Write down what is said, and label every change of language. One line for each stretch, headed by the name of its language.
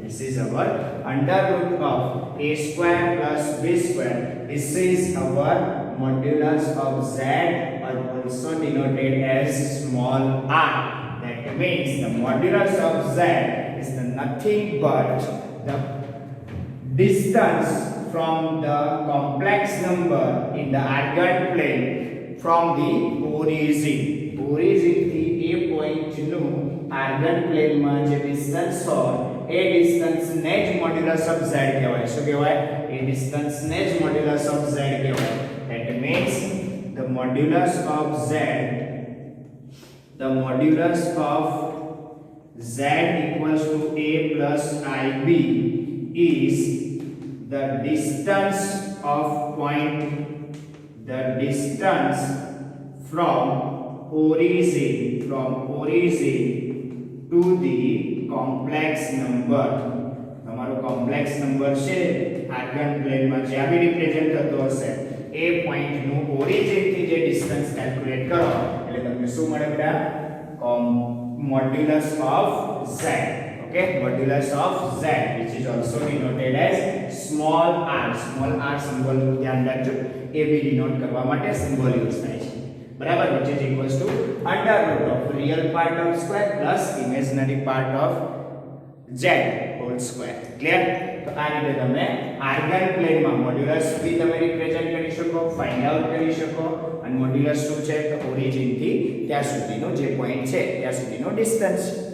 English: This is our modulus of Z, or also denoted as small r. That means the modulus of Z is nothing but the distance from the complex number in the argand plane from the origin.
Gujarati: થી એ point નું argon પ્લેનમાં જે distance હોય એ distance ને જ modulus of z કહેવાય. શું કહેવાય? એ ડિસ્ટન્સ ને જ મોડ્યુલસ ઓફ z કહેવાય.
English: That means the modulus of z equals to a plus ib is the distance from origin to the complex number.
Gujarati: તમારો કોમ્પ્લેક્સ નંબર છે આર્ગન પ્લેનમાં જ્યાં બી રિપ્રેઝન્ટ થતો હશે એ પોઈન્ટ નું ઓરિજિન થી જે ડિસ્ટન્સ કેલ્ક્યુલેટ કરો એટલે તમને શું મળે બેટા modulus of z.
English: Okay, modulus of z which is also denoted as small r. Small r symbol
Gujarati: નું ધ્યાન રાખજો, એ બી ડિનોટ કરવા માટે સિમ્બોલ યુઝ થાય છે બરાબર,
English: which is equals to under root of real part of square plus imaginary part of z whole square. Clear?
Gujarati: તો આ રીતે તમે આર્ગન પ્લેનમાં મોડ્યુલસ બી તમે રિપ્રેઝન્ટ કરી શકો, ફાઇન્ડ આઉટ કરી શકો, અને મોડ્યુલસ શું છે તો ઓરિજિન થી ત્યાં સુધીનો જે પોઈન્ટ છે ત્યાં સુધીનો ડિસ્ટન્સ.